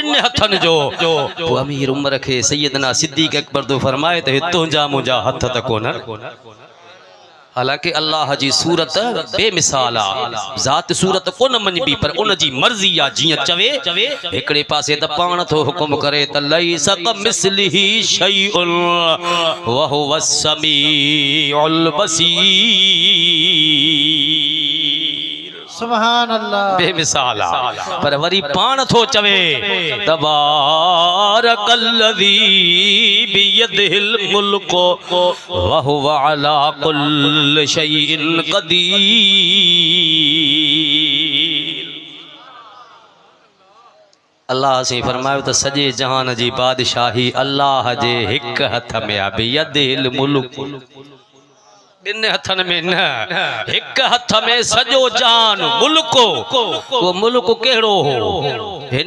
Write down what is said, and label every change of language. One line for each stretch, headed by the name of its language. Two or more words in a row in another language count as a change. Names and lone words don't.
Sindhi: 2 हथनि जो पोइ अमीर उमर खे सैयदना सिद्दीक़ अकबर तो फरमाए त तुंहिंजा मुंहिंजा हथ त कोन हालांकि अल्लाह जी सूरत बेमिसाल आहे ज़ात सूरत कोन मञबी पर उन जी मर्ज़ी आहे जीअं चवे हिकिड़े पासे त पाण थो हुकुम करे त
Arabic: ليس كمثله شيء وهو السميع البصير سبحان الله
Sindhi: बेमिसाल आहे पर वरी पाण थो चवे
Arabic: تبارك الذي بيده الملك وهو على كل شيء قدير
Sindhi: अल्लाह से फरमायो त सॼे जहान जी बादशाही अल्लाह जे हिकु हथ में आहे
Arabic: بيده الملك
Sindhi: 2 हथनि में न हिकु हथ में सॼो जान मुल्क वो मुल्क कहिड़ो हो हिन